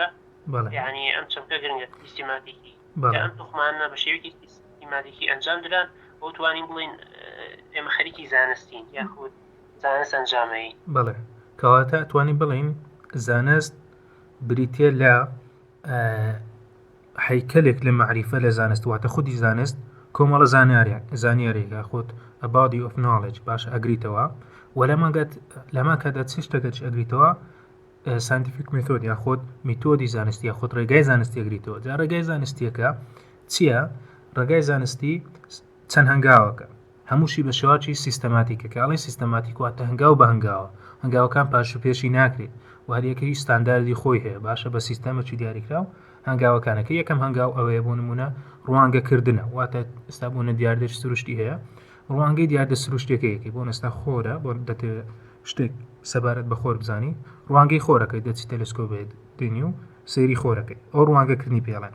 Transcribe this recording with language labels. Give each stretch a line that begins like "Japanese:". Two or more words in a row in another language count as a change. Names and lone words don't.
Central Kurdish: یعنی ئەم چەمکە گرنگە سیستماتیکی ئەم توخمانە بە شێوەیەکی سیستماتیکی ئەنجام دران بۆ توانین بڵین ئێمە خەریکی زانستین یاخود زانست ئەنجامەیی. بەڵێ کەواتە توانین بڵین زانست بریتێ لە هەیکەلێک لە معریفە لە زانست واتە خودی زانست کۆمەڵە زانیاریێک یاخود
English: a body of knowledge
Central Kurdish: باش ئەگریتەوە و لەما کادا چ شتێکەکە ئەگریتەوە
English: scientific method
Central Kurdish: یاخود میتۆدی زانستی یاخود ڕێگای زانستی ئەگریتەوە. جا ڕێگای زانستیەکە چییە؟ ڕێگای زانستی چەند هەنگاوەکە هەمووشی بە شێوازی سیستەماتیکە کە ئەڵێ سیستەماتیک واتە هەنگاو بە هەنگاوەکان پاش و پێشی ناکرێت و هەریەکەی ستانداردی خۆی هەیە باشە بە سیستەمێکی دیاریکراو هەنگاوەکانەکە یەکەم هەنگاو ئەوەیە بۆ نمونە ڕوانگەکردنە واتە ئێستا بوونە دیاردەش سروشتی هەیە ڕوانگەی دیاردە سروشتێکەیەکی بۆ ئێستا خۆرە بۆ دەتێت شتێک سەبارەت بە خۆر بزانی ڕوانگەی خۆرەکەی دەچی تەلسکۆپێت دێنی و سەیری خۆرەکەی ئەو ڕوانگەکردنی پێڵێن.